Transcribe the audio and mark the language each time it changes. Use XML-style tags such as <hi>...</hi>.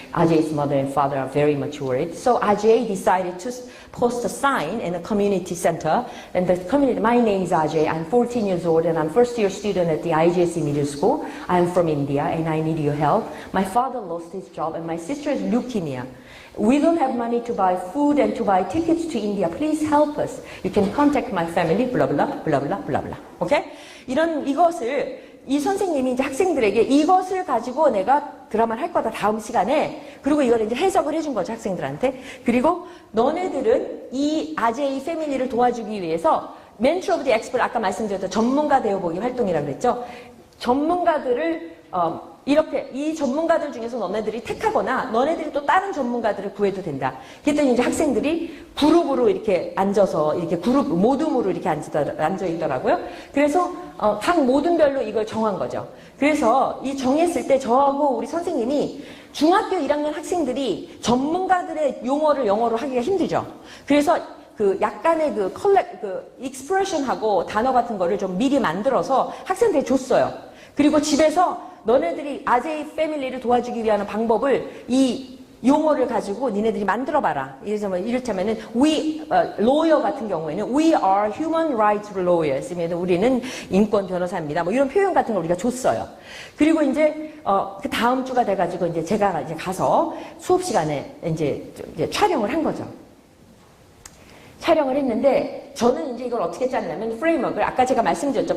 <en>Ajay's mother and father are very much worried. So Ajay decided to post a sign in a community center, and the community, my name is Ajay, I'm 14 years old, and I'm first year student at the IGSC middle school. I'm from India, and I need your help. My father lost his job, and my sister has leukemia. We don't have money to buy food and to buy tickets to India. Please help us. You can contact my family, blah, blah, blah, blah, blah, blah. Okay?</en> <ko>이것을, 이 선생님이 이제 학생들에게 이것을 가지고 내가 드라마를 할 거다, 다음 시간에. 그리고 이걸 이제 해석을 해준 거죠, 학생들한테. 그리고 너네들은 이 아제이 패밀리를 도와주기 위해서 멘트 오브 디 엑스퍼트, 아까 말씀드렸던 전문가 되어보기 활동이라고 그랬죠. 전문가들을, 이렇게 이 전문가들 중에서 너네들이 택하거나 너네들이 또 다른 전문가들을 구해도 된다. 그랬더니 이제 학생들이 그룹으로 이렇게 앉아서 이렇게 그룹 모둠으로 이렇게 앉아 있더라고요. 그래서 각 모둠별로 이걸 정한 거죠. 그래서 이 정했을 때 저하고 우리 선생님이 중학교 1학년 학생들이 전문가들의 용어를 영어로 하기가 힘들죠. 그래서 그 약간의 그 익스프레션하고 단어 같은 거를 좀 미리 만들어서 학생들이 줬어요. 그리고 집에서 너네들이 아제이 패밀리를 도와주기 위한 방법을 이 용어를 가지고 니네들이 만들어봐라. 이를테면은</ko> <en>lawyer</en> <ko>같은 경우에는</ko> <en>we are human rights lawyers.</en> <ko>우리는 인권 변호사입니다. 뭐 이런 표현 같은 걸 우리가 줬어요. 그리고 이제 그 다음 주가 돼가지고 이제 제가 이제 가서 수업 시간에 이제 촬영을 한 거죠. 촬영을 했는데 저는 이제 이걸 어떻게 짰냐면 프레임워크를 아까 제가 말씀드렸죠.</ko>